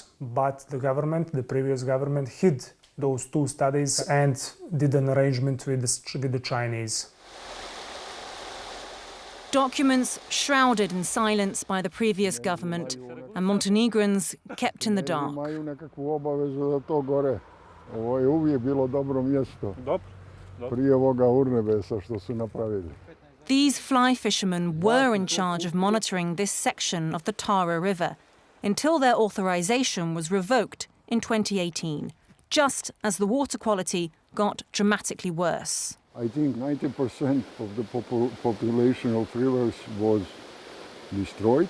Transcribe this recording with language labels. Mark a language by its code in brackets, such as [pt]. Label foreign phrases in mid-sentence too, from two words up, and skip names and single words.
[en] But the government, the previous government, hid those two studies and did an arrangement with the Chinese. Documents shrouded in silence by the previous government and Montenegrins kept in the dark. [sr] Imaju nekakvu obavezu da to gore. Ovo je uvijek bilo dobro mjesto. Prije ovoga urnebesa što su napravili. [en] These fly fishermen were in charge of monitoring this section of the Tara River until their authorization was revoked in 2018, just as the water quality got dramatically worse. I think 90% of the population of rivers was destroyed.